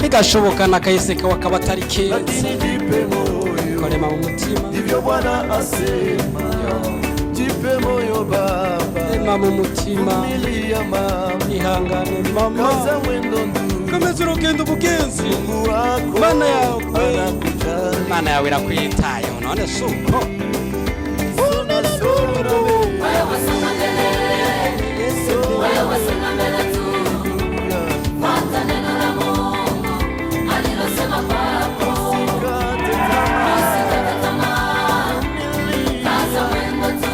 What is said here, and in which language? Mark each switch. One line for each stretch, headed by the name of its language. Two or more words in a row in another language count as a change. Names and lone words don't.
Rundi: Bigashoboka nakahise kakaba atari keza.
Swahili: lakini jipe moyo,
Rundi: Korema mu mutima.
Swahili: ndivyo Bwana asema. Jipe moyo baba,
Rundi: Ema mu mutima.
Swahili: vumilia mama,
Rundi: Ihangane mama.
Swahili: kaza mwendo ndugu.
Rundi: Komeza urugendo bugenzi.
Swahili: Mungu wako
Rundi: Mana yawe.
Swahili: anakujali.
Rundi: Mana yawe irakwitayeho none suko.
Swahili: Songa, songa mbele. Wewe songa mbele. Wewe songa mbele tu. Fuata neno la Mungu alilosema kwako. Usikate tamaa. Usikate tamaa. Kaza mwendo tu.